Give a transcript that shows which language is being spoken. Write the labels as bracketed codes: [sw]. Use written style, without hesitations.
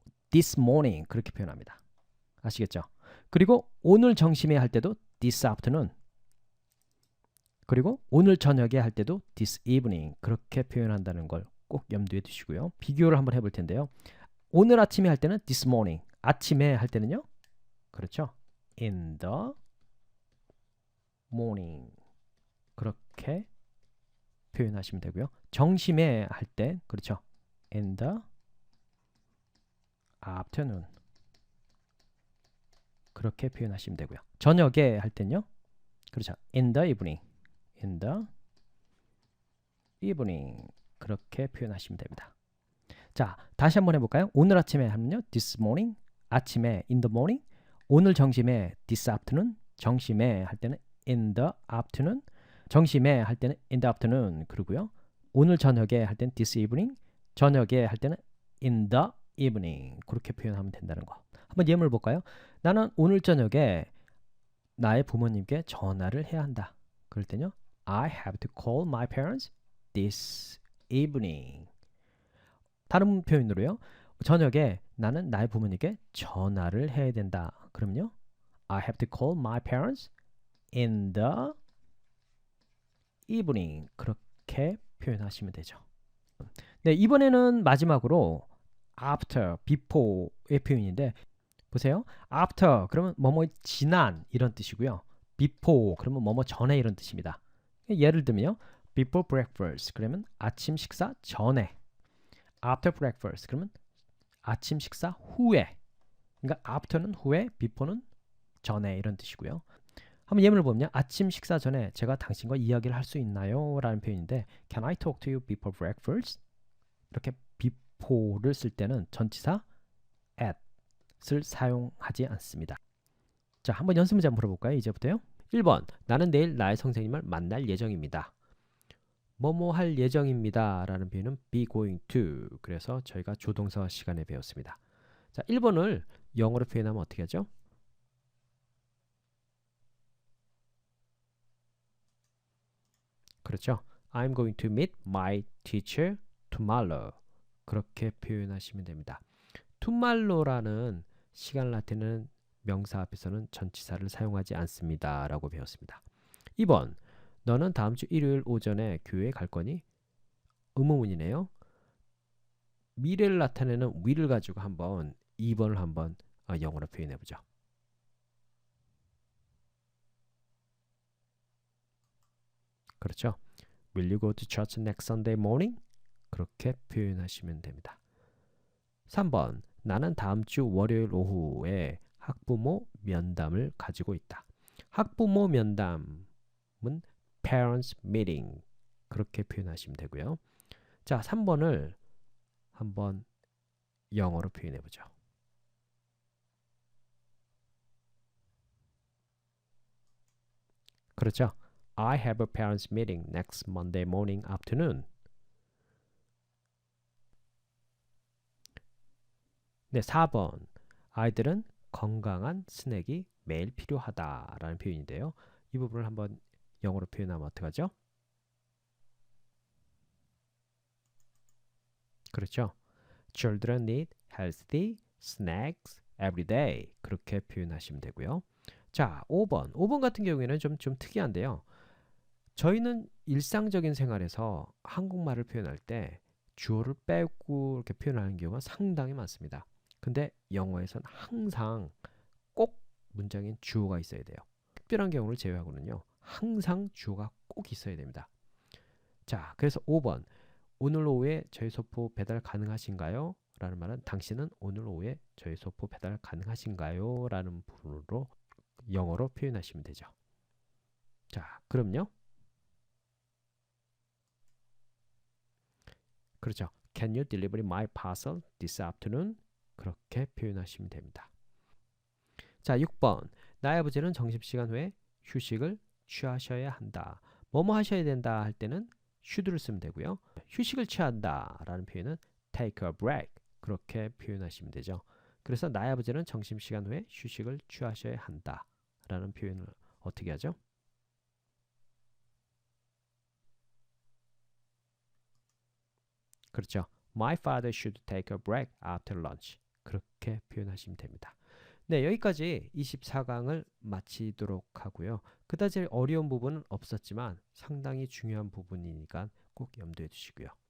[en] this morning [ko] 그렇게 표현합니다. 아시겠죠? 그리고 오늘 점심에 할 때도 [en] this afternoon [ko] 그리고 오늘 저녁에 할 때도 [en] this evening [ko] 그렇게 표현한다는 걸 꼭 염두에 두시고요. 비교를 한번 해볼 텐데요. 오늘 아침에 할 때는 [en] this morning [ko] 아침에 할 때는요. 그렇죠. [en] in the morning [ko] 그렇게 표현하시면 되고요. 정심에 할 때 그렇죠. [en] in the afternoon [ko] 그렇게 표현하시면 되고요. 저녁에 할 때는요. 그렇죠. [en] in the evening. in the evening [ko] 그렇게 표현하시면 됩니다. 자, 다시 한번 해볼까요? 오늘 아침에 하면요. [en] this morning [ko] 아침에 [en] in the morning [ko] 오늘 정심에 [en] this afternoon [ko] 정심에 할 때는 [en] in the afternoon [ko] 정심에 할 때는 [en] in the afternoon [ko] 그리고요. 오늘 저녁에 할 때는 [en] this evening [ko] 저녁에 할 때는 [en] in the evening [ko] 그렇게 표현하면 된다는 거. 한번 예문을 볼까요? 나는 오늘 저녁에 나의 부모님께 전화를 해야 한다. 그럴 때는요. [en] I have to call my parents this evening. [ko] 다른 표현으로요. 저녁에 나는 나의 부모님께 전화를 해야 된다. 그럼요. [en] I have to call my parents in the evening. [ko] 그렇게 표현하시면 되죠. 네, 이번에는 마지막으로 after, before의 표현인데 보세요. after 그러면 뭐뭐 지난 이런 뜻이고요. before 그러면 뭐뭐 전에 이런 뜻입니다. 예를 들면요. [en] before breakfast [ko] 그러면 아침 식사 전에 [en] after breakfast [ko] 그러면 아침 식사 후에 그러니까 after는 후에 before는 전에 이런 뜻이고요. 한번 예문을 보면요. 아침 식사 전에 제가 당신과 이야기를 할 수 있나요? 라는 표현인데 [en] Can I talk to you before breakfast? [ko] 이렇게 before를 쓸 때는 전치사 at을 사용하지 않습니다. 자, 한번 연습 문제 한번 풀어볼까요? 이제부터요. 1번 나는 내일 나의 선생님을 만날 예정입니다. 뭐뭐 할 예정입니다 라는 표현은 [en] be going to [ko] 그래서 저희가 조동사 시간에 배웠습니다. 자, 1번을 영어로 표현하면 어떻게 하죠? 그렇죠. [en] I'm going to meet my teacher tomorrow [ko] 그렇게 표현하시면 됩니다. tomorrow라는 시간을 나타내는 명사 앞에서는 전치사를 사용하지 않습니다 라고 배웠습니다. 2번 너는 다음 주 일요일 오전에 교회에 갈 거니? 의문문이네요. 미래를 나타내는 will을 가지고 한번 2번을 한번 영어로 표현해 보죠. 그렇죠. [en] Will you go to church next Sunday morning? [ko] 그렇게 표현하시면 됩니다. 3번 나는 다음 주 월요일 오후에 학부모 면담을 가지고 있다. 학부모 면담은 parents meeting 그렇게 표현하시면 되고요. 자, 3번을 한번 영어로 표현해 보죠. 그렇죠. [en] I have a parents meeting next Monday morning afternoon. [ko] 네, 4번. 아이들은 건강한 스낵이 매일 필요하다라는 표현인데요. 이 부분을 한번 영어로 표현하면 어떡하죠? 그렇죠. [en] Children need healthy snacks every day. [ko] 그렇게 표현하시면 되고요. 자, 5번. 5번 같은 경우에는 좀 특이한데요. 저희는 일상적인 생활에서 한국말을 표현할 때 주어를 빼고 이렇게 표현하는 경우가 상당히 많습니다. 근데 영어에서는 항상 꼭 문장엔 주어가 있어야 돼요. 특별한 경우를 제외하고는요. 항상 주어가 꼭 있어야 됩니다. 자, 그래서 5번. 오늘 오후에 저희 소포 배달 가능하신가요? 라는 말은 당신은 오늘 오후에 저희 소포 배달 가능하신가요? 라는 부분으로 영어로 표현하시면 되죠. 자, 그럼요. 그렇죠. [en] Can you deliver my parcel this afternoon? [ko] 그렇게 표현하시면 됩니다. 자, 6번. 나의 아버지는 점심시간 후에 휴식을 취하셔야 한다. 뭐뭐 하셔야 된다 할 때는 should를 쓰면 되고요. 휴식을 취한다 라는 표현은 [en] take a break [ko] 그렇게 표현하시면 되죠. 그래서 나의 아버지는 점심시간 후에 휴식을 취하셔야 한다 라는 표현을 어떻게 하죠? 그렇죠. [en] My father should take a break after lunch. [ko] 그렇게 표현하시면 됩니다. 네, 여기까지 24강을 마치도록 하고요. 그다지 어려운 부분은 없었지만 상당히 중요한 부분이니까 꼭 염두해 두시고요.